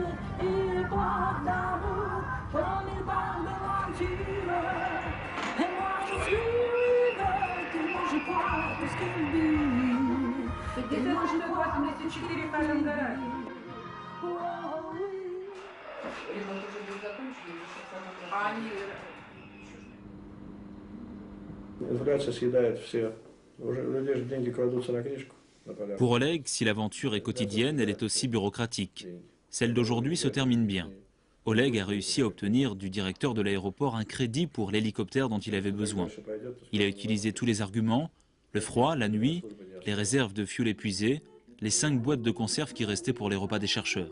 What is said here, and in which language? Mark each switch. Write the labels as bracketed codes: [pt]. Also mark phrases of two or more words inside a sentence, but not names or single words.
[fr] Il parle d'amour comme il parle d'aventure. Et moi je suis libre, et moi je crois à tout ce qu'il dit. Et moi je crois à tout ce qu'il dit. Oh oui. [ru] Инфляция съедает всех. Уже у людей же деньги кладутся на книжку. [fr] Pour Oleg, si l'aventure est quotidienne, elle est aussi bureaucratique. Celle d'aujourd'hui se termine bien. Oleg a réussi à obtenir du directeur de l'aéroport un crédit pour l'hélicoptère dont il avait besoin. Il a utilisé tous les arguments, Le froid, la nuit, les réserves de fioul épuisées, les 5 boîtes de conserve qui restaient pour les repas des chercheurs.